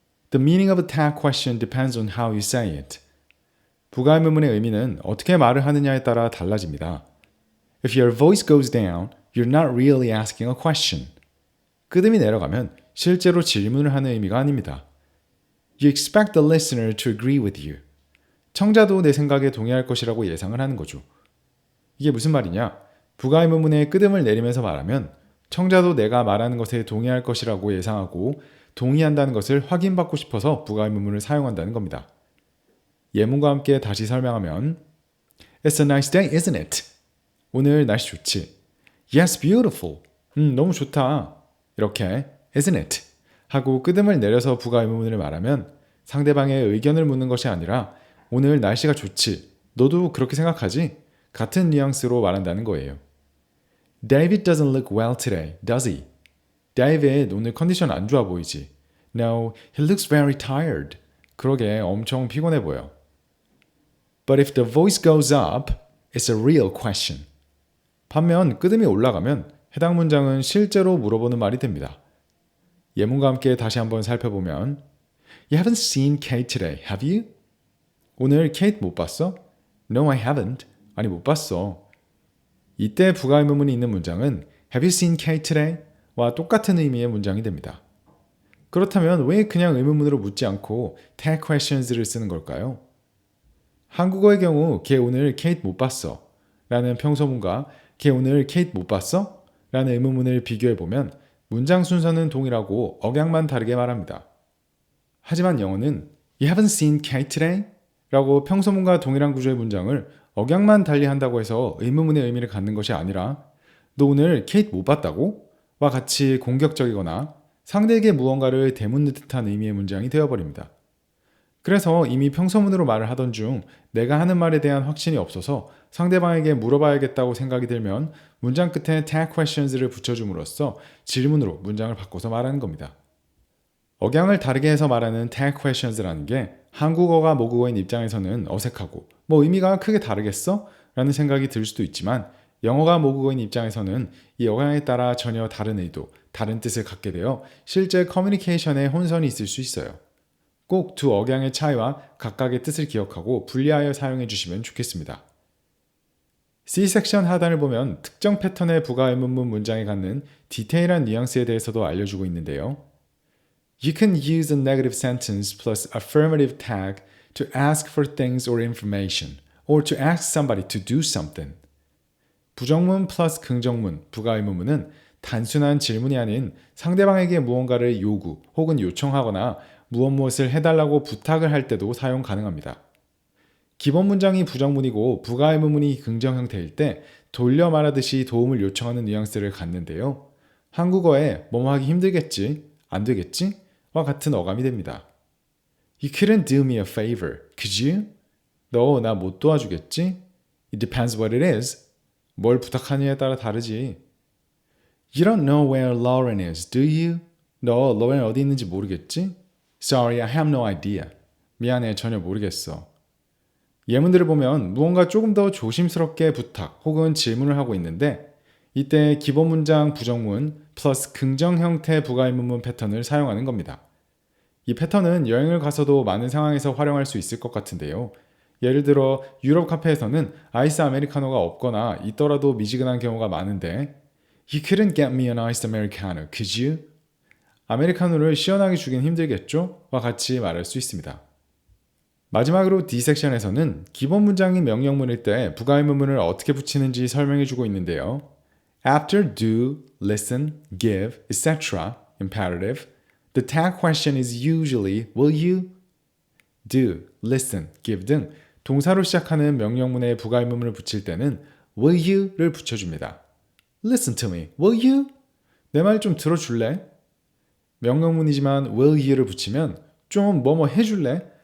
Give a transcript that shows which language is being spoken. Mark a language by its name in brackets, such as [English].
[English] The meaning of a tag question depends on how you say it. [Korean] 부가의문문의 의미는 어떻게 말을 하느냐에 따라 달라집니다. [English] If your voice goes down, you're not really asking a question. [Korean] 끄듬이 내려가면 실제로 질문을 하는 의미가 아닙니다. [English] You expect the listener to agree with you. [Korean] 청자도 내 생각에 동의할 것이라고 예상을 하는 거죠. 이게 무슨 말이냐? 부가의문문의 끄듬을 내리면서 말하면 청자도 내가 말하는 것에 동의할 것이라고 예상하고 동의한다는 것을 확인받고 싶어서 부가의문문을 사용한다는 겁니다. 예문과 함께 다시 설명하면 [English] It's a nice day, isn't it? [Korean] 오늘 날씨 좋지? [English] Yes, beautiful. [Korean] 너무 좋다. [English] 이렇게 isn't it? [Korean] 하고 끄듬을 내려서 부가의문문을 말하면 상대방의 의견을 묻는 것이 아니라 오늘 날씨가 좋지? 너도 그렇게 생각하지? 같은 뉘앙스로 말한다는 거예요. [English] David doesn't look well today, does he? [Korean] David 오늘 컨디션 안 좋아 보이지? [English] No, he looks very tired. [Korean] 그러게 엄청 피곤해 보여. [English] But if the voice goes up, it's a real question. [Korean] 반면 끄듬이 올라가면 해당 문장은 실제로 물어보는 말이 됩니다. 예문과 함께 다시 한번 살펴보면 [English] You haven't seen Kate today, have you? [Korean] 오늘 케이트 못 봤어? [English] No, I haven't. [Korean] 아니 못 봤어. 이때 부가의문문이 있는 문장은 [English] Have you seen Kate today? [Korean] 와 똑같은 의미의 문장이 됩니다. 그렇다면 왜 그냥 의문문으로 묻지 않고 tag questions를 쓰는 걸까요? 한국어의 경우 걔 오늘 케이트 못 봤어 라는 평서문과 걔 오늘 케이트 못 봤어? 라는 의문문을 비교해보면 문장 순서는 동일하고 억양만 다르게 말합니다. 하지만 영어는 [English] You haven't seen Kate today? [Korean] 라고 평소문과 동일한 구조의 문장을 억양만 달리 한다고 해서 의문문의 의미를 갖는 것이 아니라 너 오늘 케이트 못 봤다고? 와 같이 공격적이거나 상대에게 무언가를 대묻는 듯한 의미의 문장이 되어버립니다. 그래서 이미 평소문으로 말을 하던 중 내가 하는 말에 대한 확신이 없어서 상대방에게 물어봐야겠다고 생각이 들면 문장 끝에 tag questions를 붙여줌으로써 질문으로 문장을 바꿔서 말하는 겁니다. 억양을 다르게 해서 말하는 tag questions라는 게 한국어가 모국어인 입장에서는 어색하고 의미가 크게 다르겠어? 라는 생각이 들 수도 있지만 영어가 모국어인 입장에서는 이 억양에 따라 전혀 다른 의도, 다른 뜻을 갖게 되어 실제 커뮤니케이션에 혼선이 있을 수 있어요. 꼭 두 억양의 차이와 각각의 뜻을 기억하고 분리하여 사용해 주시면 좋겠습니다. C섹션 하단을 보면 특정 패턴의 부가 의문문 문장에 갖는 디테일한 뉘앙스에 대해서도 알려주고 있는데요. [English] You can use a negative sentence plus affirmative tag to ask for things or information, or to ask somebody to do something. [Korean] 부정문 플러스 긍정문, 부가 의문문은 단순한 질문이 아닌 상대방에게 무언가를 요구 혹은 요청하거나 무엇을 해달라고 부탁을 할 때도 사용 가능합니다. 기본 문장이 부정문이고 부가 의문문이 긍정 형태일 때 돌려 말하듯이 도움을 요청하는 뉘앙스를 갖는데요. 한국어에 뭐뭐 하기 힘들겠지, 안 되겠지? 와 같은 어감이 됩니다. [English] You couldn't do me a favor, could you? [Korean] 너 나 못 도와주겠지? [English] It depends what it is. [Korean] 뭘 부탁하느냐에 따라 다르지. [English] You don't know where Lauren is, do you? [Korean] 너 로렌 어디 있는지 모르겠지? [English] Sorry, I have no idea. [Korean] 미안해, 전혀 모르겠어. 예문들을 보면 무언가 조금 더 조심스럽게 부탁 혹은 질문을 하고 있는데 이때 기본 문장 부정문 플러스 긍정 형태 부가 의문문 패턴을 사용하는 겁니다. 이 패턴은 여행을 가서도 많은 상황에서 활용할 수 있을 것 같은데요. 예를 들어 유럽 카페에서는 아이스 아메리카노가 없거나 있더라도 미지근한 경우가 많은데 [English] You couldn't get me an iced americano, could you? [Korean] 아메리카노를 시원하게 주긴 힘들겠죠? 와 같이 말할 수 있습니다. 마지막으로 D섹션에서는 기본 문장이 명령문일 때 부가 의문문을 어떻게 붙이는지 설명해주고 있는데요. [English] After do, listen, give, etc. imperative, the tag question is usually will you? [Korean] do, listen, give 등 동사로 시작하는 명령문에 부가 의문문을 붙일 때는 will you를 붙여줍니다. [English] Listen to me, will you? [Korean] 내 말 좀 들어줄래? 명령문이지만 will you를 붙이면 좀 뭐뭐 해줄래?